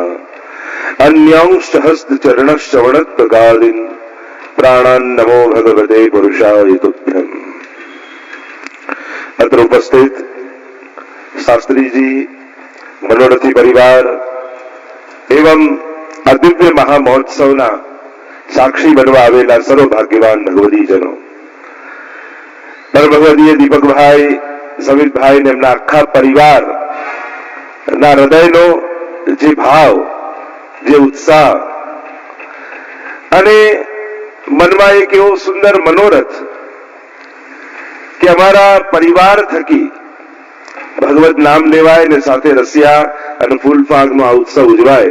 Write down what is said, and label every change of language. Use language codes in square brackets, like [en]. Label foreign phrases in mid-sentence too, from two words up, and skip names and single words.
[sa] अन्यांश्च हस्तचरणश्रवणत्वगादीन् प्राणान् नमो भगवते पुरुषाय तुभ्यम्। अत्र उपस्थित शास्त्री जी, मनोरथी परिवार एवं [gu] અદિવ્ય મહામહોત્સવના સાક્ષી બનવા આવેલા સર્વ ભાગ્યવાન ભગવતીજનો, ભગવદીય દીપકભાઈ, સમીરભાઈ ને એમના આખા પરિવાર ના હૃદયનો જે ભાવ, જે ઉત્સાહ અને મનમાં એક એવો સુંદર મનોરથ કે અમારા પરિવાર થકી ભગવત નામ લેવાય ને સાથે રસિયા અને ફૂલફાગનો આ ઉત્સવ ઉજવાય.